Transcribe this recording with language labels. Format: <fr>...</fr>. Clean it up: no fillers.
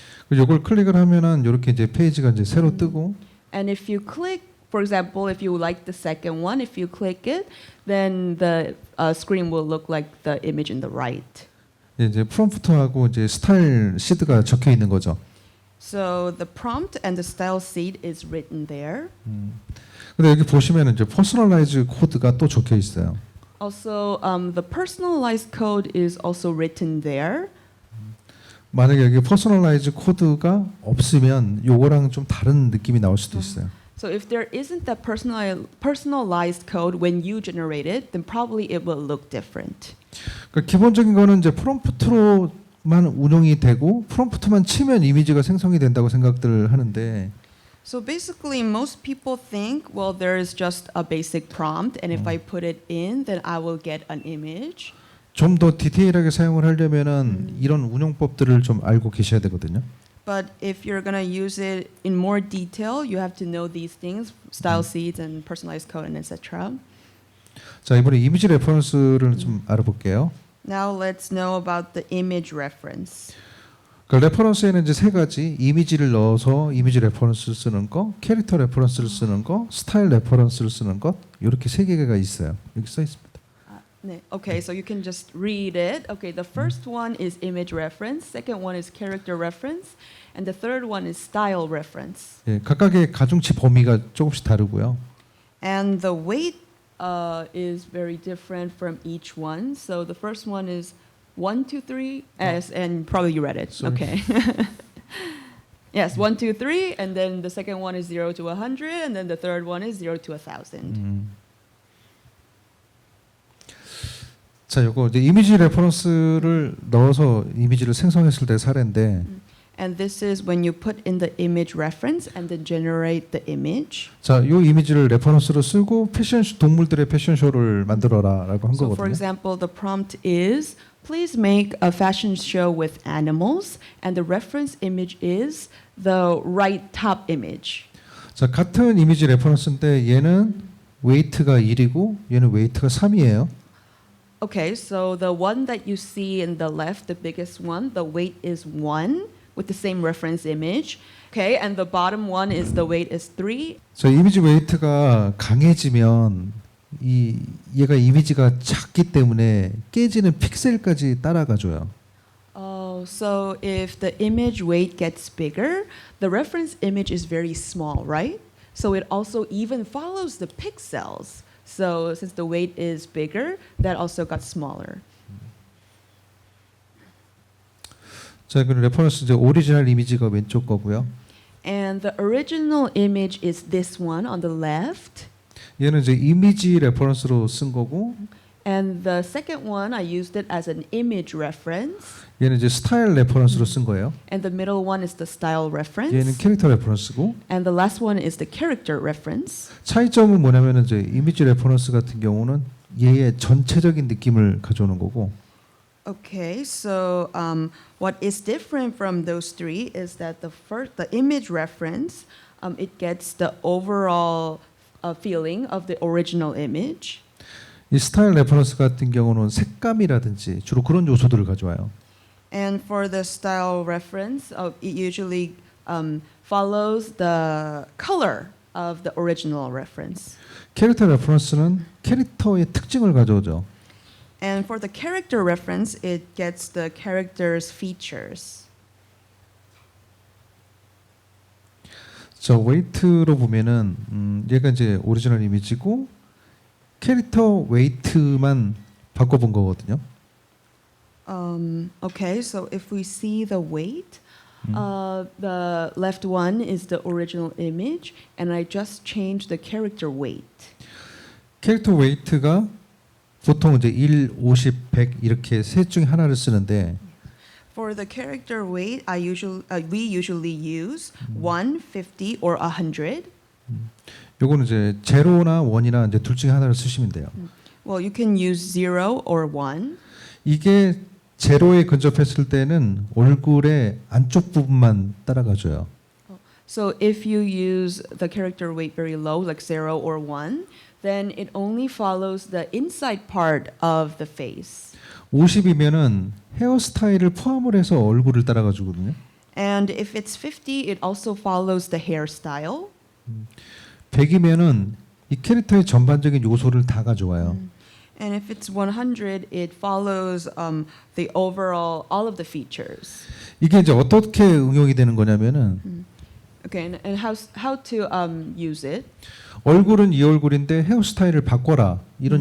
<ko>이걸 클릭을 하면은 이렇게 이제 페이지가 이제 새로 뜨고</ko> <en>And if you click, for example, if you like the second one, if you click it, then the screen will look like the image in the right.</en> <ko>이제 프롬프트하고 이제 스타일 시드가 적혀 있는 거죠.</ko> <en>So the prompt and the style seed is written there.</en> <ko>근데 여기 보시면 이제 퍼스널라이즈 코드가 또 적혀 있어요.</ko> <en>Also, the personalized code is also written there.</en> <ko>만약에 여기 퍼스널라이즈 코드가 없으면 요거랑 좀 다른 느낌이 나올 수도 있어요.</ko> <en>So if there isn't that personalized code when you generate it, then probably it will look different.</en> <ko>그러니까 기본적인 거는 이제 프롬프트로만 운영이 되고 프롬프트만 치면 이미지가 생성이 된다고 생각들 하는데</ko> <en>So basically, most people think, well, there is just a basic prompt, and if I put it in, then I will get an image.</en> <ko>좀 더 디테일하게 사용을 하려면은 이런 운용법들을 좀 알고 계셔야 되거든요.</ko> <en>But if you're gonna use it in more detail, you have to know these things: style seeds and personalized code, and etc.</en> <ko>자, 이번에 이미지 레퍼런스를 좀 알아볼게요.</ko> <en>Now let's know about the image reference.</en> <ko>그 레퍼런스에는 이제 세 가지: 이미지를 넣어서 이미지 레퍼런스를 쓰는 거, 캐릭터 레퍼런스를 쓰는 거, 스타일 레퍼런스를 쓰는 것, 이렇게 세 개가 있어요. 여기 써 있습니다.</ko> <en>Okay, so you can just read it. Okay, the first one is image reference, second one is character reference, and the third one is style reference.</en> <ko>예, 각각의 가중치 범위가 조금씩 다르고요.</ko> <en>And the weight is very different from each one. So the first one is 1, 2, 3, and probably you read it. Sorry. Okay. Yes, 1, 2, 3, and then the second one is 0 to 100, and then the third one is 0 to 1,000.</en> <ko>자, 요거 이제 이미지 레퍼런스를 넣어서 이미지를 생성했을 때 사례인데,</ko> <en>And this is when you put in the image reference and then generate the image.</en> <ko>자, 요 이미지를 레퍼런스로 쓰고 동물들의 패션쇼를 만들어라라고 한</ko> <en>So for</en> <ko>거거든요.</ko> <en>example, the prompt is, please make a fashion show with animals, and the reference image is the right top image.</en> <ko>자, 같은 이미지 레퍼런스인데 얘는 웨이트가 1이고 얘는 웨이트가 3이에요.</ko> <en>Okay, so the one that you see in the left, the biggest one, the weight is 1 with the same reference image. Okay, and the bottom one is the weight is 3.</en> <ko>자, 이미지 웨이트가 강해지면 얘가 이미지가 작기 때문에 깨지는 픽셀까지 따라가줘요.</ko> <en>Oh, so if the image weight gets bigger, the reference image is very small, right? So it also even follows the pixels. So since the weight is bigger, that also got smaller.</en> <ko>자, 그럼 레퍼런스 이제 오리지널 이미지가 왼쪽 거고요.</ko> <en>And the original image is this one on the left.</en> <ko>얘는 이제 이미지 레퍼런스로 쓴 거고,</ko> <en>And the second one, I used it as an image reference.</en> <ko>얘는 이제 스타일 레퍼런스로 쓴 거예요.</ko> <en>And the middle one is the style</en> <ko>얘는</ko> <en>reference.</en> <ko>캐릭터 레퍼런스고,</ko> <en>And the last one is the character reference.</en> <ko>차이점은 뭐냐면은 이제 이미지 레퍼런스 같은 경우는 얘의 전체적인 느낌을 가져오는 거고,</ko> <en>Okay, so what is different from those three is that the image reference, it gets the overall feeling of the original image.</en> <ko>이 스타일 레퍼런스 같은 경우는 색감이라든지 주로 그런 요소들을 가져와요.</ko> <en>And for the style reference, it usually follows the color of the original reference.</en> <ko>캐릭터 레퍼런스는 캐릭터의 특징을 가져오죠.</ko> <en>And for the character reference, it gets the character's features.</en> <ko>저 웨이트로 보면은 얘가 이제 오리지널 이미지고 캐릭터 웨이트만 바꿔본 거거든요.</ko> <en>Okay, so if we see the weight, the left one is the original image, and I just changed the character weight.</en> <ko>캐릭터 웨이트가 보통 이제 1, 50, 100 이렇게 셋 중에 하나를 쓰는데</ko> <en>For the character weight, we usually use 1, 50, or 100.</en> <ko>요거는 이제 제로나 원이나 이제 둘 중에 하나를 쓰시면 돼요.</ko> <en>Well, you can use 0 or 1.</en> <ko>이게 제로에 근접했을 때는 얼굴의 안쪽 부분만 따라가줘요.</ko> <en>So if you use the character weight very low, like 0 or 1, then it only follows the inside part of the face.</en> <ko>50이면은 헤어스타일을 포함을 해서 얼굴을 따라가 주거든요.</ko> <en>And if it's 50, it also follows the hairstyle.</en> <ko>100이면은 이 캐릭터의 전반적인 요소를 다 가져와요.</ko> <en>And if it's 100, it follows the overall, all of the features.</en> <ko>이게 이제 어떻게 응용이 되는 거냐면은</ko> <en>Okay, and how to use it?</en> <ko>얼굴은 이 얼굴인데 헤어스타일을 바꿔라 이런</ko>